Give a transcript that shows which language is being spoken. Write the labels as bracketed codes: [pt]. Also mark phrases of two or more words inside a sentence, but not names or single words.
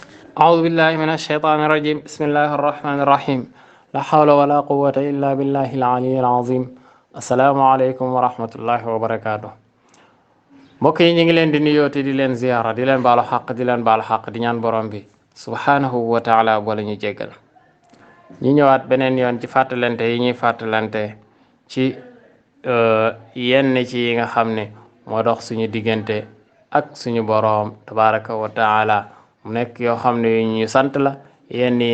[ar] أعوذ بالله من الشيطان الرجيم بسم الله الرحمن الرحيم لا حول ولا قوة إلا بالله العلي العظيم السلام عليكم ورحمة الله وبركاته [wo] mbokk yi ñu ngi leen di nuyooti di leen ziyaara di leen baalu xaq di leen baalu xaq di ñaan borom bi [ar] سبحانه وتعالى [wo] boole ñu jéggal ñu ñëwaat beneen yoon ci fàttalante yi ñuy fàttalante ci yenn ci yi nga xam ne moo dox suñu diggante ak suñu boroom [ar] تبارك وتعالى [wo] mu nekk yoo xam ne yu ñu sant la yenn yi